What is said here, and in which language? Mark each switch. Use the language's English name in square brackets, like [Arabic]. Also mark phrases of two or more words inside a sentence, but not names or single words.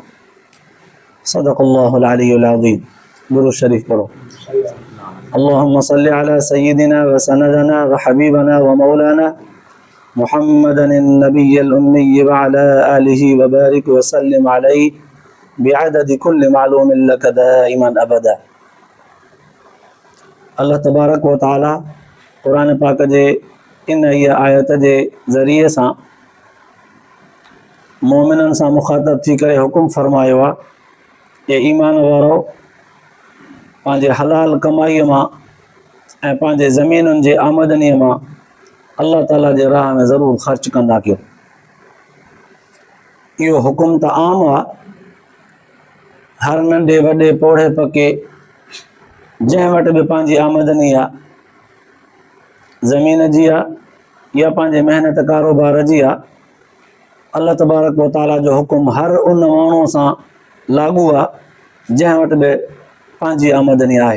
[Arabic] صدق الله العلي العظيم. [Sindhi] درود الشريف پڑھو. [Arabic] اللهم صل على سيدنا وسندنا وحبيبنا ومولانا محمد النبي الأمي وعلى آله وبارك وسلم عليه بعدد كل معلوم لك دائما أبدا. [Sindhi] اللہ تبارک و تعالی قرآن پاک جے ان آیت جے ذریعے سان مومنن سان مخاطب تھی کرے حکم فرماयो आहे کہ ایمان وارو पंहिंजे हलाल कमाईअ मां ऐं पंहिंजे ज़मीनुनि जे आमदनीअ मां अल्लाह ताला जे राह में ज़रूरु ख़र्च कंदा कयो। इहो हुकुम त आम आहे, हर नंढे वॾे पोढ़े पके जंहिं वटि बि पंहिंजी आमदनी आहे, ज़मीन जी आहे या पंहिंजे महिनत कारोबार जी आहे, अल्लाह तबारक व ताला जो हुकुम हर उन माण्हूअ सां लागू आहे जंहिं वटि बि पंहिंजी आमदनी आहे।